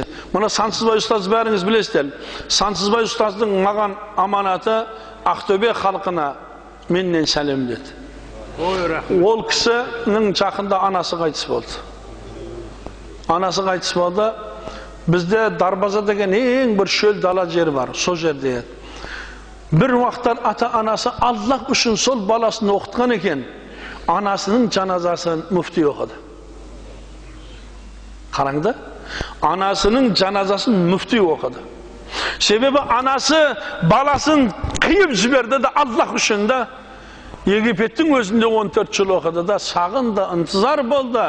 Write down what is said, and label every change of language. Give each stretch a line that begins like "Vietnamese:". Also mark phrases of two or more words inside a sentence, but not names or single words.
Kazakh: Мұны Сансызбай ұстаз бәріңіз білесіздер. Сансызбай ұстаздың маған аманаты Ақтөбе халқына менен сәлем деді. Ол кісінің жақында анасы қайтыс болды. Bizde Darbaza деген ең бір шөл дала жер бар, сол жерде. Bir uaqtlar ata-anası Allah үшін сол баласын оқытқан екен, анасының жаназасын мүфти оқыды. Қараңды, анасының жаназасын мүфти оқыды. Себебі анасы баласын қиып жіберді де Allah үшін де Египеттің өзінде 14 жыл оқыды да, сағынды, ынтызар болды.